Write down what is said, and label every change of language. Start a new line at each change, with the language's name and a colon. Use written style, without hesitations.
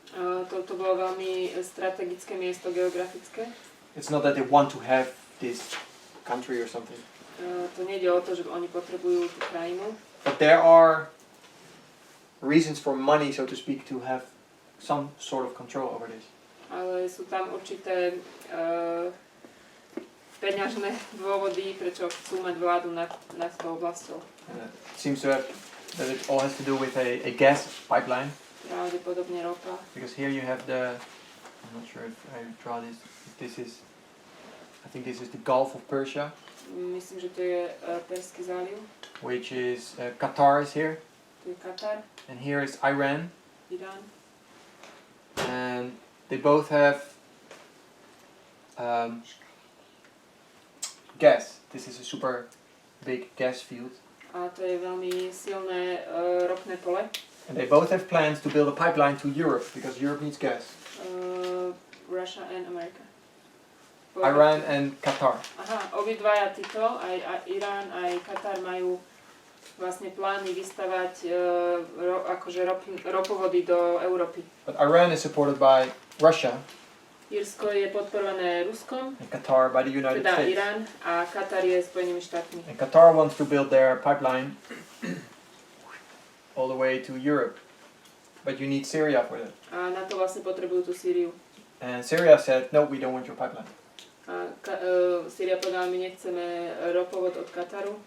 Slovak: To bolo veľmi strategické miesto geografické.
English: It's not that they want to have this country or something.
Slovak: To nejde o to, že oni potrebujú tú krajinu.
English: But there are reasons for money, so to speak, to have some sort of control over this.
Slovak: Ale sú tam určité peňažné dôvody, prečo chcú mať vládu nad tou oblasťou.
English: It seems to have that it all has to do with a gas pipeline.
Slovak: Pravdepodobne ropa.
English: Because here you have I'm not sure if I draw this. I think this is the Gulf of Persia.
Slovak: Myslím, že to je Perský záliv.
English: Which is Qatar is here.
Slovak: Tu je Katar.
English: And here is Iran.
Slovak: Irán.
English: And they both have gas. This is a super big gas field.
Slovak: A to je veľmi silné ropné pole.
English: And they both have plans to build a pipeline to Europe because Europe needs gas. Russia and America. Iran and Qatar.
Slovak: Aha, obidvaja títo, aj Irán, aj Katar majú vlastne plány vystavať akože ropovody do Európy.
English: But Iran is supported by Russia.
Slovak: Írsko je podporované Ruskom,
English: and Qatar by the United
Slovak: teda
English: States.
Slovak: Irán, a Katar je Spojenými štátmi.
English: And Qatar wants to build their pipeline all the way to Europe. But you need Syria for that.
Slovak: A na to vlastne potrebujú tú Sýriu.
English: And Syria said, no, we don't want your pipeline.
Slovak: A Syria povedala, my nechceme ropovod od Kataru.